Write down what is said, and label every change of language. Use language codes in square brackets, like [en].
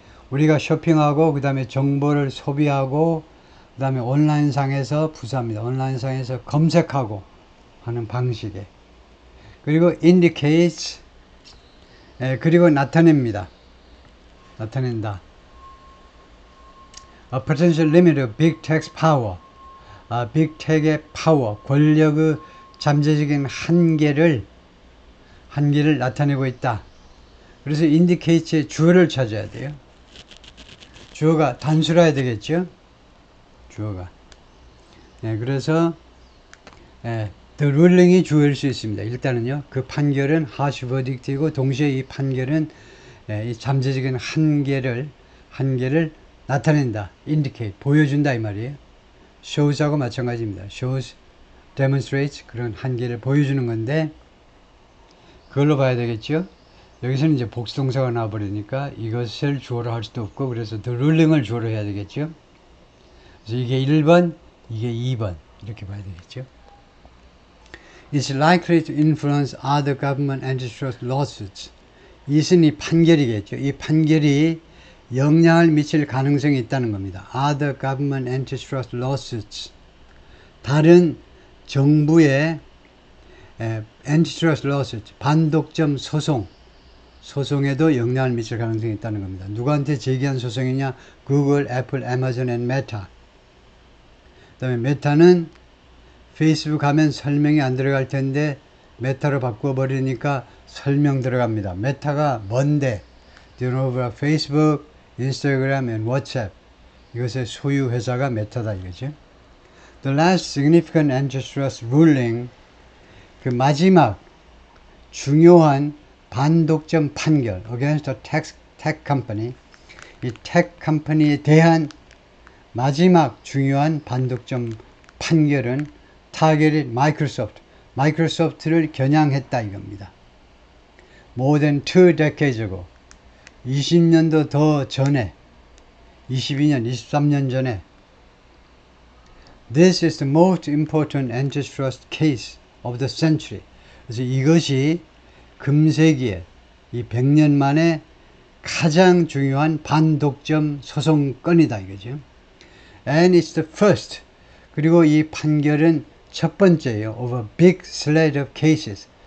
[ko] 우리가 쇼핑하고, 그 다음에 정보를 소비하고, 그 다음에 온라인상에서 부사입니다. 온라인상에서 검색하고 하는 방식에. 그리고 indicates, 그리고 나타냅니다. 나타낸다. [en] A potential limit of big tech's power. [ko] 빅 tech의 파워, 권력의 잠재적인 한계를 나타내고 있다. 그래서 indicates의 주어를 찾아야 돼요. 주어가 단수라야 되겠죠? 주어가. 그래서 the ruling이 주어일 수 있습니다. 일단은요, 그 판결은 [en] harsh verdict [ko] 이고, 동시에 이 판결은 이 잠재적인 한계를 나타낸다. indicate, 보여준다 이 말이에요. shows하고 마찬가지입니다. shows, demonstrates, 그런 한계를 보여주는 건데, 그걸로 봐야 되겠죠? 여기서는 이제 복수동사가 나와버리니까 이것을 주어로 할 수도 없고, 그래서 the ruling을 주어로 해야 되겠죠? 그래서 이게 1번, 이게 2번. 이렇게 봐야 되겠죠? [en] It's likely to influence other government antitrust lawsuits. [ko] 이것은 이 판결이겠죠. 이 판결이 영향을 미칠 가능성이 있다는 겁니다. [en] Other government antitrust lawsuits. [ko] 다른 정부의 antitrust lawsuits, 반독점 소송에도 영향을 미칠 가능성이 있다는 겁니다. 누구한테 제기한 소송이냐? 구글, 애플, 아마존, and 메타. 그 다음에 메타는 페이스북 하면 설명이 안 들어갈 텐데 메타로 바꿔버리니까 설명 들어갑니다. 메타가 뭔데? [en] Do you know about Facebook, Instagram, and WhatsApp? [ko] 이것의 소유 회사가 메타다 이거죠. [en] The last significant antitrust ruling, [ko] 그 마지막 중요한 반독점 판결 [en] against a tech company, [ko] 이 tech 컴퍼니에 대한 마지막 중요한 반독점 판결은 타겟이 마이크로소프트를 겨냥했다 이겁니다. [en] More than 2 decades ago, [ko] 20년도 더 전에, 22년, 23년 전에. [en] This is the most important antitrust case of the century. [ko] 그래서 이것이 금세기에, 이 100년 만에 가장 중요한 반독점 소송건이다 이거죠. [en] And it's the first. [ko] 그리고 이 판결은 첫 번째예요. [en] Of a big slate of cases.